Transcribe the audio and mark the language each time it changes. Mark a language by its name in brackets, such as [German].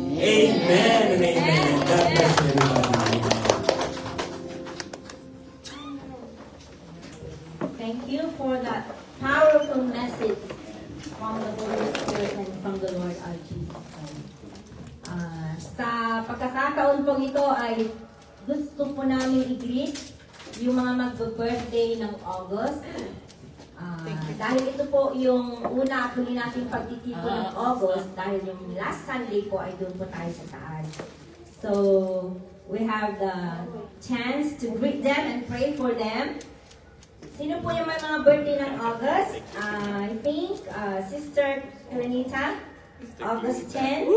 [English] Amen and amen. God bless you, everybody. Thank you for that powerful message from the Holy Spirit and from the Lord our Jesus Christ. [Filipino] Sa pagkakataon pong ito ay gusto po namin i-greet yung mga magbe-birthday ng August. Dahil ito po yung una po natin pagtitipon ng August, dahil yung [English] last Sunday [Filipino] po ay doon po tayo sa taas. [English] So, we have the chance to greet them and pray for them. [Filipino] Sino po yung mga birthday ng August? [English] I think, Sister Renita, August 10.